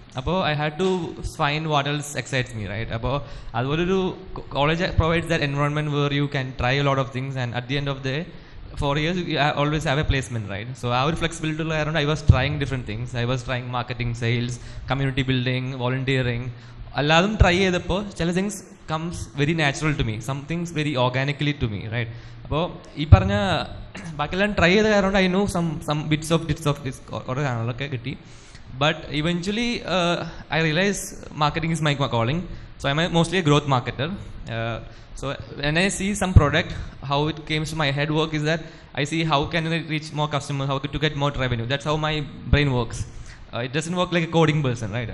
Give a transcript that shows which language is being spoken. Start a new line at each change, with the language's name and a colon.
English: About I had to find what else excites me, right? About college provides that environment where you can try a lot of things, and at the end of the day, 4 years, you always have a placement, right? So our flexibility around, I was trying different things. I was trying marketing, sales, community building, volunteering.
Malayalam: Alladum try ചെയ്തപ്പോൾ ചില
English: things comes very natural to me. Some things very organically to me, right?
Malayalam: അപ്പോൾ ഈ പറഞ്ഞ ബാക്കിയെല്ലാം try ചെയ്ത കാരണം
English: I know some bits of this
Malayalam: കുറേ കാണലൊക്കെ കിട്ടി.
English: But eventually I realized marketing is my calling. So I'm mostly a growth marketer. So when I see some product, how it came to my head work is that I see how can I reach more customers, how to get more revenue. That's how my brain works. It doesn't work like a coding person, right?